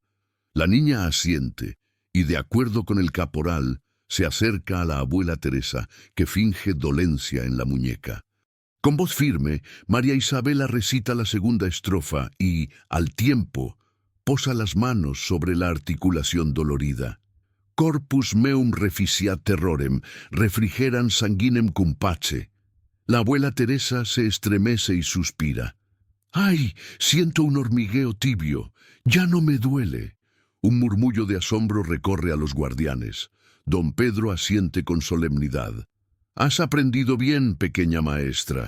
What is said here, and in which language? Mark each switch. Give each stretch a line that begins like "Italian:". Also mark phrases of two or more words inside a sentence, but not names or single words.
Spanish: La niña asiente y, de acuerdo con el caporal, se acerca a la abuela Teresa, que finge dolencia en la muñeca. Con voz firme, María Isabela recita la segunda estrofa y, al tiempo, posa las manos sobre la articulación dolorida.
Latin: Corpus meum reficiat terrorem, refrigeran sanguinem cum pace.
Spanish: La abuela Teresa se estremece y suspira. «¡Ay! Siento un hormigueo tibio. Ya no me duele». Un murmullo de asombro recorre a los guardianes. Don Pedro asiente con solemnidad. «Has aprendido bien, pequeña maestra.